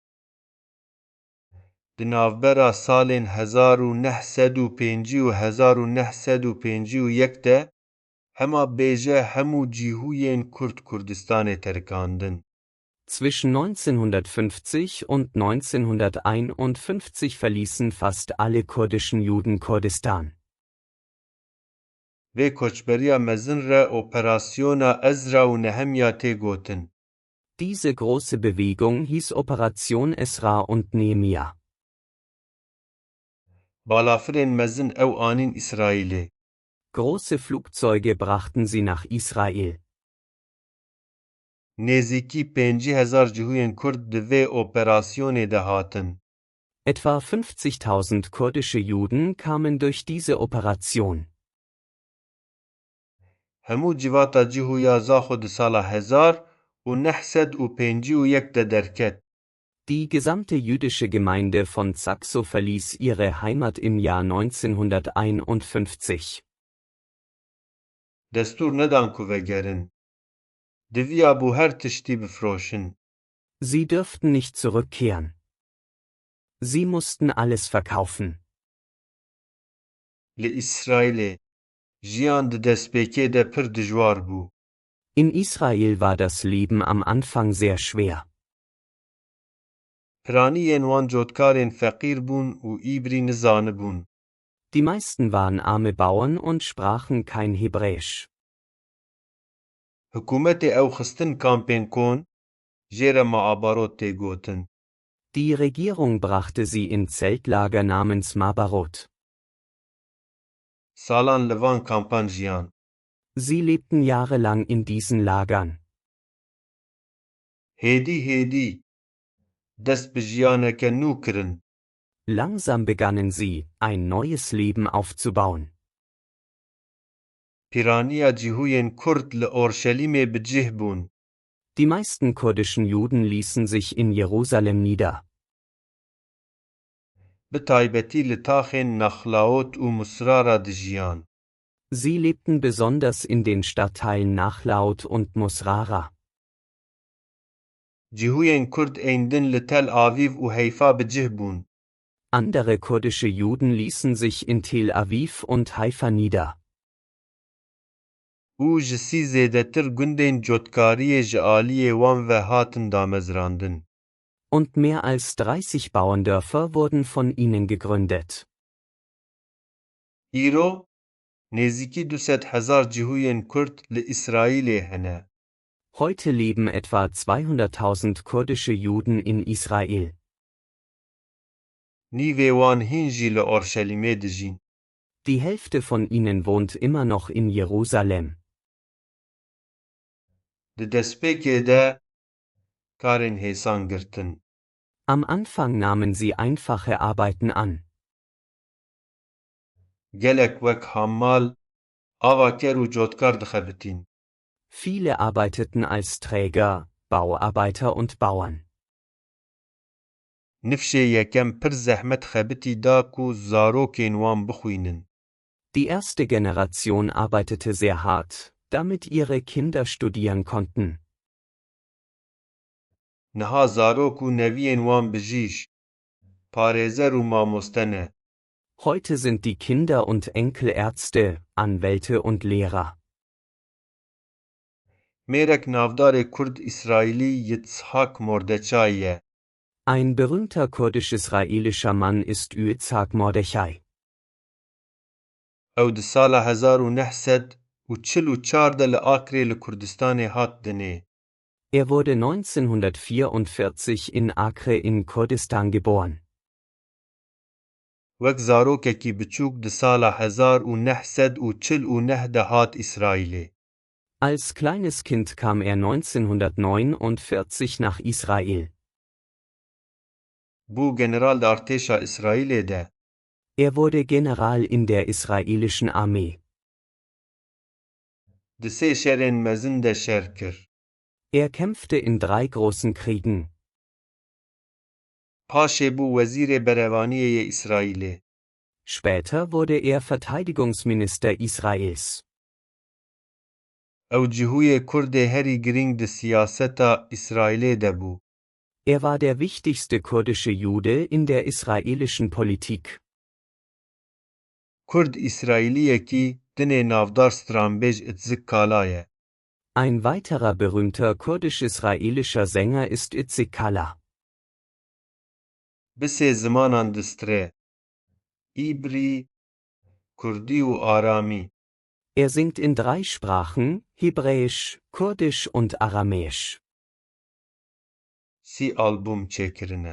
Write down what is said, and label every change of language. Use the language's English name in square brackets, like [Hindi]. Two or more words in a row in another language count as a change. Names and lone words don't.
[Kurdish] Di navbera salên 1905 û 1951 de hema bêje hemû cîhûyên Kurd Kurdistanê terikandin. [German] Zwischen 1950 und 1951 verließen fast alle kurdischen Juden Kurdistan. [Kurdish] Vê koçberiya mezin re operasyona Ezra û Nehemya tê gotin. [German] Diese große Bewegung hieß Operation Esra und Nehemia. [Kurdish] Balafirên mezin ew anîn İsraîlê. [German] Große Flugzeuge brachten sie nach Israel. [Kurdish] Nêzîkî 50,000 cihûyên Kurd di vê operasyonê de hatin. [German] Etwa 50.000 kurdische Juden kamen durch diese Operation. [Kurdish] Hemû civata cihûya Zaxo di sala 1951 de derket. [German] Die gesamte jüdische Gemeinde von Zaxo verließ ihre Heimat im Jahr 1951. [Kurdish] Destûr nedan ku vegerin. Diviya bû her tiştî bifroşin. [German] Sie dürften nicht zurückkehren. Sie mussten alles verkaufen. [Kurdish] Li İsraîlê jiyan di destpêkê de pir dijwar bû. [German] In Israel war das Leben am Anfang sehr schwer. [Kurdish] Piraniyên wan cotkarên feqîr bûn û îbrî nizanibûn. [German] Die meisten waren arme Bauern und sprachen kein Hebräisch. [Kurdish] Hikûmetê ew xistin kampên kon, jê re Ma'abarot tê gotin. [German] Die Regierung brachte sie in Zeltlager namens Mabarot. [Kurdish] Salan li van kampan jiyan. [German] Sie lebten jahrelang in diesen Lagern. [Kurdish] Hêdî dest bi jiyaneke nû kirin. [German] Langsam begannen sie, ein neues Leben aufzubauen. [Kurdish] Piraniya cihûyên Kurd li Orşelîmê bi cih bûn. [German] Die meisten kurdischen Juden ließen sich in Jerusalem nieder. [Kurdish] Bi taybetî li taxên Naxlaot û Musrara dijiyan. [German] Sie lebten besonders in den Stadtteilen Nachlaut und Musrara. [Kurdish] Cihûyên Kurd ên din li Tel Aviv û Heyfa bi cih bûn. [German] Andere kurdische Juden ließen sich in Tel Aviv und Haifa nieder. [Kurdish] û ji sî zêdetir gundên cotkariyê ji aliyê wan ve hatin damezrandin. [German] Und mehr als 30 Bauerndörfer wurden von ihnen gegründet. [Kurdish] Îro, nêzîkî 200,000 cihûyên Kurd li İsraîlê hene. [German] Heute leben etwa 200.000 kurdische Juden in Israel. [Kurdish] Nîvê wan hîn jî li Orşelîmê dijîn. [German] Die Hälfte von ihnen wohnt immer noch in Jerusalem. [Kurdish] Di destpêkê de karên hêsan girtin. [German] Am Anfang nahmen sie einfache Arbeiten an. [Kurdish] Gelek wek hammal, avaker û cotkar dixebitîn. [German] Viele arbeiteten als Träger, Bauarbeiter und Bauern. [Kurdish] Nifşê yekem pir zehmet xebitî da ku zarokên wan bixwînin. [German] Die erste Generation arbeitete sehr hart, damit ihre Kinder studieren konnten. [Kurdish] Niha zarok û neviyên wan bijîş, parêzer û mamoste ne. [German] Heute sind die Kinder und Enkel Ärzte, Anwälte und Lehrer. [Kurdish] Mêrek navdarê Kurd İsraîlî Yitzhak Mordeçai ye. [German] Ein berühmter kurdisch-israelischer Mann ist Yitzhak Mordechai. [Kurdish] Ew di sala 1944 de li Akrê li Kurdistanê hat dinê. [German] Er wurde 1944 in Acre in Kurdistan geboren. [Kurdish] Wek zarokekî biçûk di sala 1949 de hat İsraîlê. [German] Als kleines Kind kam er 1949 nach Israel. [Kurdish] Bû general di artêşa İsraîlê de. [German] Er wurde General in der israelischen Armee. [Kurdish] Di sê şerên mezin de şer kir. [German] Er kämpfte in 3 großen Kriegen. [Kurdish] Paşê bû wezîrê berevaniyê yê İsraîlê. [German] Später wurde er Verteidigungsminister Israels. [Kurdish] Ew cihûyê Kurdê herî giring di siyaseta İsraîlê de bû. [German] Er war der wichtigste kurdische Jude in der israelischen Politik. [Kurdish] Kurd İsraîliyekî dinê navdar stranbêj Itzik Kala ye. [German] Ein weiterer berühmter kurdisch-israelischer Sänger ist Itzik Kalla. [Kurdish] Bisê zimanan distre. İbrî, Kurdî û Aramî. [German] Er singt in 3 Sprachen, Hebräisch, Kurdisch und Aramäisch. [Kurdish] Sî albûm çêkirine.